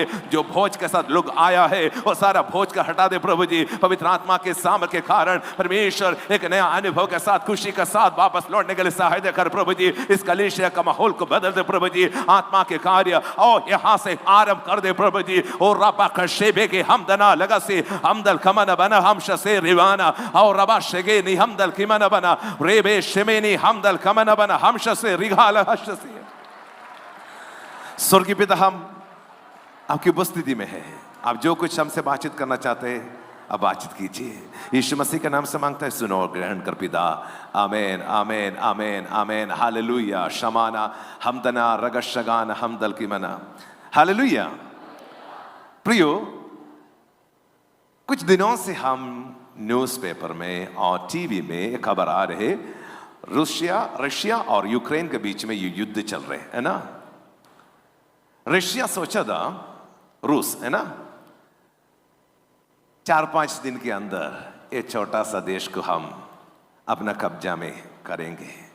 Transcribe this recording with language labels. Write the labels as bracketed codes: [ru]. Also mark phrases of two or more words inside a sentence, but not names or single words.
[hi] जो भोज के साथ लोग आया है वो सारा भोज का हटा दे प्रभु जी। पवित्र आत्मा के सामर्थ के कारण परमेश्वर एक नया अनुभव के साथ, खुशी के साथ वापस लौटने के लिए सहायता कर प्रभु जी। इस कलीसिया का माहौल को बदल दे प्रभु जी। आत्मा के कार्य और यहाँ से आरंभ कर दे प्रभु जी। और रबा शेबे के हमदना लगा से हमदल कमन बना हमश से रिवाना और रबा शेगे नी हमदल किमन बना रेबे शेमेनी हमदल कमन बना हमश से रिगाल हश से। स्वर्गीय पिता, हम आपकी उपस्थिति में है। आप जो कुछ हमसे बातचीत करना चाहते हैं अब बातचीत कीजिए। यीशु मसीह के नाम से मांगता है, सुनो और ग्रहण कर पिता। आमेन आमेन आमेन आमेन। हालेलुया। शमाना हमदना रगशगान हमदल की मना। हालेलुया। प्रियो, कुछ दिनों से हम न्यूज़पेपर में और टीवी में खबर आ रहे, रशिया और यूक्रेन के बीच में ये युद्ध चल रहे है ना। रशिया सोचा था, रूस है ना, 4-5 दिन के अंदर एक छोटा सा देश को हम अपना कब्जा में करेंगे।